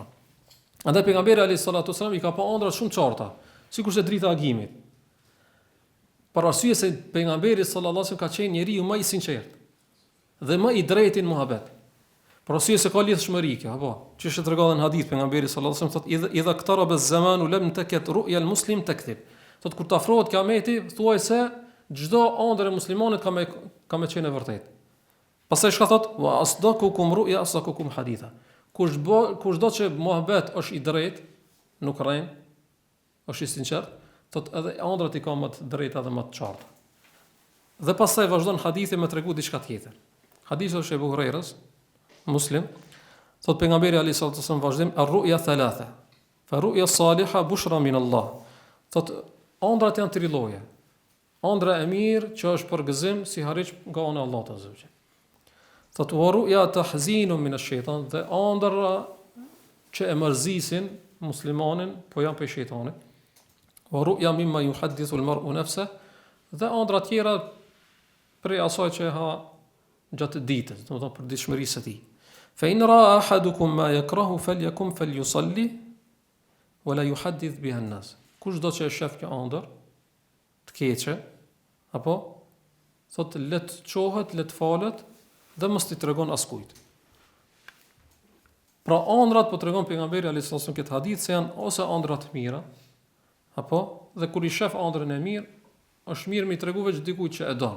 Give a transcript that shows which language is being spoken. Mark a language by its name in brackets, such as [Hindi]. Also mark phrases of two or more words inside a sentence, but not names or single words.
[Albanian] Andaj pejgamberi [Arabic] عليه الصلاة والسلام [Albanian] i ka pa ëndra shumë qarta, sikurse drita e agimit. Për arsye se pejgamberi [Arabic] صلى الله عليه وسلم [Albanian] ka qenë njeriu më i sinqert dhe më i drejtë në muhabet. Por arsye se ka lidhshmëri kjo, apo që është treguar në hadith pejgamberi [Arabic] صلى الله عليه وسلم [Albanian] thotë [Arabic] إذا اقترب الزمان لم تكد رؤيا المسلم تكذب. [Albanian] Thotë kur të afrohet kiameti, thuaj se çdo ëndër e muslimanit ka me qenë e vërtet. Pastaj çka thotë [Arabic] وأصدقكم رؤيا أصدقكم حديثا. [Albanian] Kushdo që muhabet është i drejtë, nuk rren, është i sinqert, thotë edhe ëndrat i ka më të drejta dhe më të qarta. Dhe pastaj vazhdon hadithi me tregu diçka tjetër. Hadithi është e Abu Hurairës, Muslim, thot pejgamberi [Arabic] عليه السلام [Albanian] vazhdim [Arabic] الرؤيا ثلاثة. فالرؤيا الصالحة بشرى من الله. [Albanian] Thot ëndrat janë 3 lloje. Ëndra e mirë që është për gëzim si harriç nga ana e Allahut [Arabic] عز وجل. Thot ورؤيا تحزين من الشيطان, [Albanian] dhe ëndra që e mërzisin muslimanin, po janë prej shejtanit. [Arabic] ورؤيا مما يحدث المرء نفسه, [Albanian] dhe ëndra tjera prej asaj që ha gjatë ditës, domethënë për dishmërisë e tij. [Arabic] فإن رأى أحدكم ما يكره فليقم فليصل ولا يحدث بها الناس. [Albanian] kushdo që e shef kjo ëndër të keqe, apo thot le të çohet, le të falet dhe mos t'i tregon askujt. Pra ëndrat po tregon pejgamberi [Arabic] عليه السلام [Albanian] këtë hadith se janë ose ëndra të mira, apo dhe kur i shef ëndrën e mirë, është mirë mi tregu veç dikujt që e don.